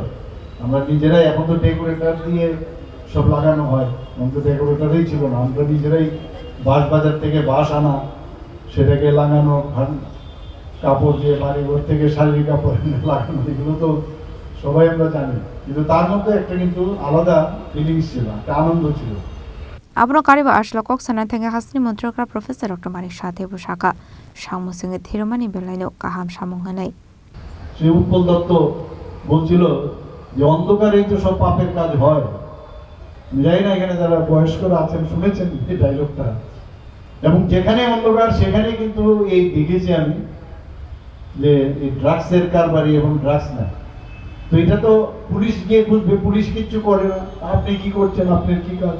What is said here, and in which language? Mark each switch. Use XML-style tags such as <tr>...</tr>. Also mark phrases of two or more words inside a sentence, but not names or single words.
<bn>আমরা নিজেরাই, এখন তো ডেকোরেটর দিয়ে সব লাগানো হয়, এখন তো ডেকোরেটরই ছিল না, আমরা নিজেরাই বাজার থেকে বাঁশ আনা, সেটাকে লাগানো, কাপড় দিয়ে বাড়িঘর থেকে শাড়ির কাপড় লাগানো, এগুলো তো সবাই আমরা জানি, কিন্তু তার মধ্যে একটা কিন্তু আলাদা ফিলিংস ছিল, একটা আনন্দ ছিল।</bn> <trp>abno kariba ashla koksana thenge hasni montrokra professor dr manik sathe bushaka সাংমুসঙ্গে থিরমানি বেলাইনো কাহাম সামংহানাই</trp> <bn>সেই উৎপল দত্ত বলছিল যে অন্ধকারেই তো সব পাপের কাজ হয়। যাই না, এখানে যারা বয়স্করা আছেন শুনেছেন এই ডায়লগটা, এবং যেখানে অন্ধকার সেখানে কিন্তু এই দেখেছি আমি যে এই ড্রাগসের কারবারি এবং ড্রাগস না তো এটা তো পুলিশ গিয়ে বুঝবে, পুলিশ কিচ্ছু করে না, আপনি কি করছেন, আপনার কি কাজ?</bn>